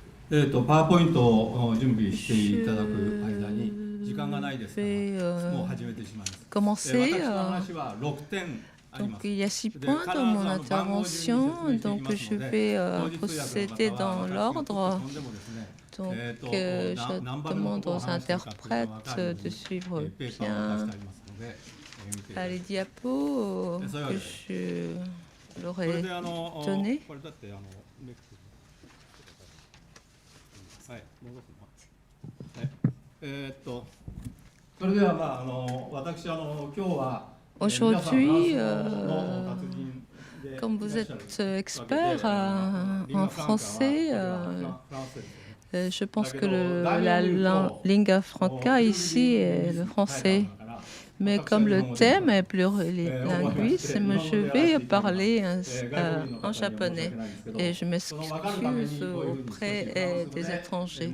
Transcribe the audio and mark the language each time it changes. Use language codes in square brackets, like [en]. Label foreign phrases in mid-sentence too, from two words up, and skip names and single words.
[ja] パワーポイントを準備していただく間に時間がないですから、もう始めてしまいます。私の話は6点あります。 [fr] Donc il y a 6 points dans mon intervention, donc je vais procéder dans l'ordre. Donc je demande aux interprètes de suivre bien les diapos que je leur ai données. [ja] それでは私今日は [fr] Aujourd'hui, comme vous êtes expert en français, je pense que la [la] lingua franca [fr] ici est le français. Mais comme le thème est plurilinguisme, je vais parler en japonais et je m'excuse auprès des étrangers.